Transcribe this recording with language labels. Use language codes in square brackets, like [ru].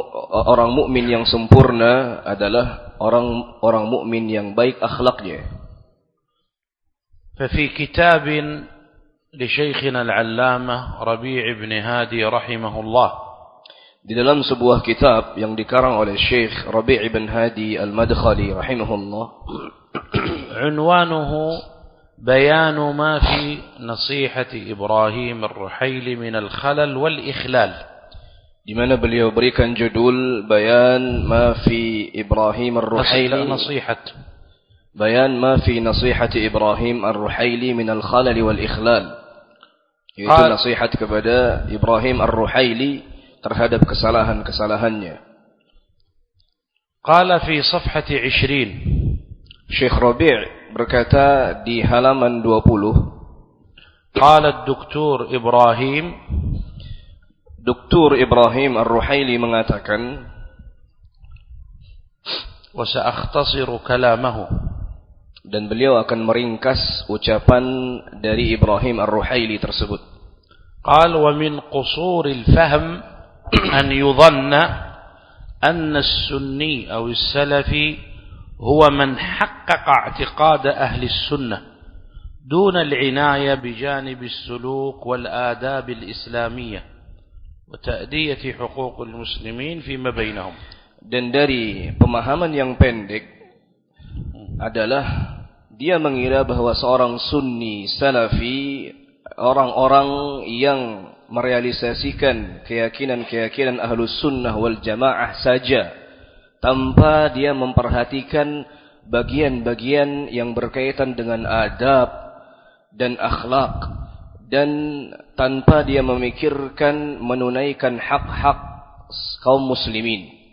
[id] Orang mukmin yang sempurna adalah orang mukmin yang baik akhlaknya. [ar] ففي كتاب لشيخنا العلامة ربيع بن هادي رحمه الله. [id] Di dalam sebuah kitab yang dikarang oleh Syekh Rabi' bin Hadi Al-Madkhali rahimahullah. [ar] عنوانه بيان ما في نصيحة إبراهيم الرحيل من الخلل والإخلال. [id] Di mana beliau berikan judul bayan [ar] ما في إبراهيم الرحيل نصيحة. بيان ما في نصيحة إبراهيم الرحيل من الخلل والإخلال. [id] Itu nasihat kepada Ibrahim Ar-Ruhaili terhadap kesalahan-kesalahannya. [ar] Qala fi safhati 20. [id] Syekh Rabi' berkata di halaman 20. [ar] Qala Dr. Ibrahim. [id] Dr. Ibrahim Ar-Ruhaili mengatakan. [ar] Wa sa'akhtasiru kalamahu. [id] Dan beliau akan meringkas ucapan dari Ibrahim Ar-Ruhaili tersebut. [ar] قال ومن قصور الفهم أن يظن أن السني أو السلفي هو من حقق اعتقاد أهل السنة دون العناية بجانب السلوك والآداب الإسلامية وتأدية حقوق المسلمين فيما بينهم. [id] Dan dari pemahaman yang pendek adalah dia mengira bahwa seorang sunni salafi, orang-orang yang merealisasikan keyakinan-keyakinan Ahlus Sunnah wal Jamaah saja tanpa dia memperhatikan bagian-bagian yang berkaitan dengan adab dan akhlak, dan tanpa dia memikirkan menunaikan hak-hak kaum muslimin.